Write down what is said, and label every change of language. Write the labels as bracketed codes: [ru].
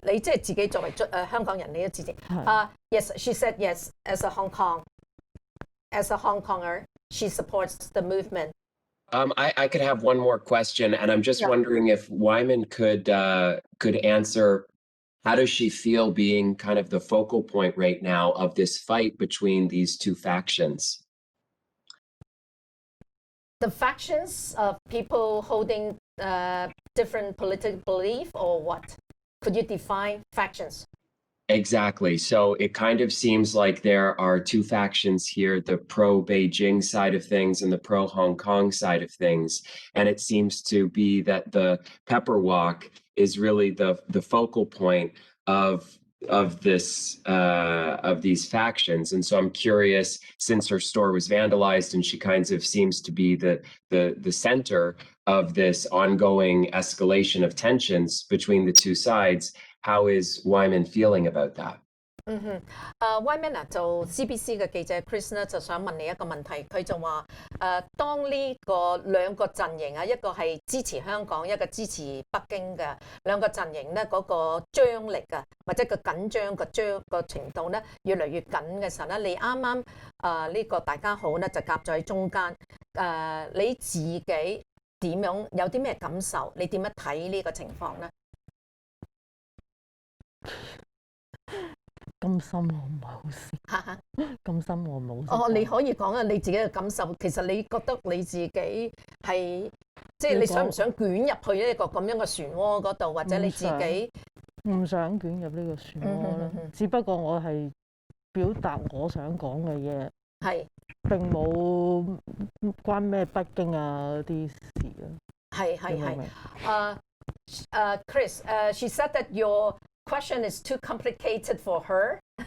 [yue] 你即係自己作為香港人，你都支持。 [en] Yes, she said yes. As a Hong Konger, she supports the movement. I could have one more question, and I'm just wondering if Wyman could answer. How does she feel being kind of the focal point right now of this fight between these two factions? The factions of people holding different political belief, or what? Could you define factions? Exactly. So it kind of seems like there are two factions here, the pro-Beijing side of things and the pro-Hong Kong side of things. And it seems to be that the Pepper Wok is really the focal point of these factions. And so I'm curious, since her store was vandalized and she kind of seems to be the center of this ongoing escalation of tensions between the two sides, how is Wyman feeling about that? [yue] Wyman 就 CBC 嘅記者 Chris 咧就想問你一個問題，佢就話當呢個兩個陣營啊，一個係支持香港，一個支持北京嘅兩個陣營咧，嗰個張力啊，或者個緊張個程度咧越嚟越緊嘅時候咧，你啱啱呢個大家好咧就夾咗喺中間，你自己點樣有啲咩感受？你點樣睇呢個情況咧？咁深我唔係好識，咁深我冇。哦，你可以講下你自己嘅感受。其實你覺得你自己係即係你想唔想捲入去呢個咁樣嘅漩渦嗰度，或者你自己唔想捲入呢個漩渦啦。只不過我係表達我想講嘅嘢，係並冇關咩北京啊啲事啊。係。 [en] Chris, she said that your question is too complicated for her.